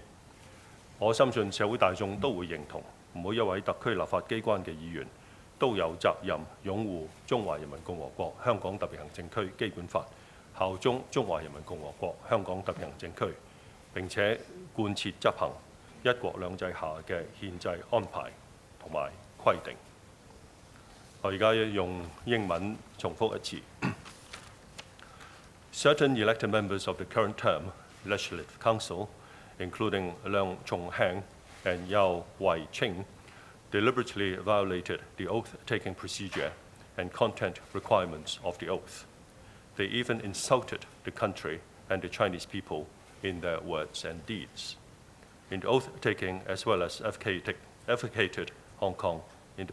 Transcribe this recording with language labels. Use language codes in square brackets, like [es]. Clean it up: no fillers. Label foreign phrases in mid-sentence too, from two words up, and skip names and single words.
[yue] 我深信社會大眾都會認同，每一位特區立法機關嘅議員都有責任擁護中華人民共和國香港特別行政區基本法，效忠中華人民共和國香港特別行政區，並且貫徹執行一國兩制下嘅憲制安排同埋規定。我而家用英文重複一次。 [en] Certain elected members of the current term Legislative Council, including 梁頌恆and游蕙禎, deliberately violated the oath-taking procedure and content requirements of the oath. They even insulted the country and the Chinese people in their words and deeds. In the oath-taking as well as advocated Hong Kong independence.